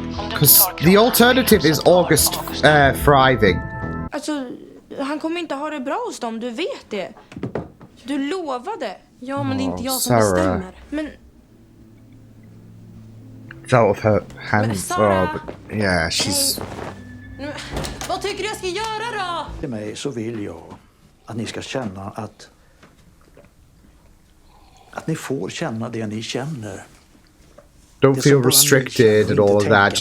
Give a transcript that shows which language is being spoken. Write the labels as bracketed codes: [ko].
[en] Because the alternative is August thriving. [sv] Alltså, han kommer inte ha det bra hos dem, du vet det. Du lovade. Ja, men det är inte jag som Sarah. bestämmer. Men [en] It's out of her hands. Sarah. Oh, but yeah, she's... [sv] vad tycker du jag ska göra då? Till mig så vill jag att ni ska känna att ni får känna det ni känner. [en] Don't feel restricted and all of that.